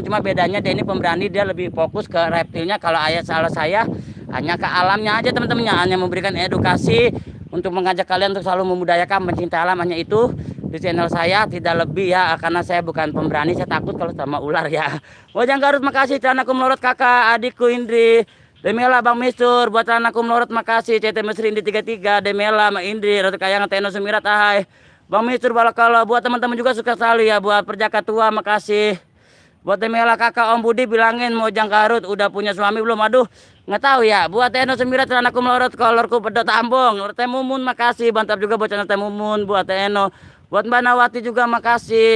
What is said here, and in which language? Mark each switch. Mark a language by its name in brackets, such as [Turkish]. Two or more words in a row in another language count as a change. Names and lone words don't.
[Indonesian] Cuma bedanya dia ini pemberani, dia lebih fokus ke reptilnya. Kalau saya hanya ke alamnya aja teman-teman, hanya memberikan edukasi untuk mengajak kalian untuk selalu memudayakan mencintai alam, hanya itu di channel saya, tidak lebih ya, karena saya bukan pemberani, saya takut kalau sama ular ya. Mojang Garut makasih, Celanaku Melorot kakak adikku Indri. Demela Bang Mistur, buat anakku Melorot makasih. CT Mesri Indi 33, Demela Mak Indri, Ratu Kayangan Teno Sumirat ahai. Bang Mistur Balakala, buat teman-teman juga sukses selalu ya. Buat Perjaka Tua makasih. Buat Demela kakak Om Budi bilangin Mojang Garut udah punya suami belum? Aduh, nggak tahu ya. Buat Teno Sumirat, anakku Melorot, kolorku pedot Ambong. Teh Mumun makasih, mantap juga buat channel Teh Mumun. Buat Teno, buat Mbak Nawati juga makasih.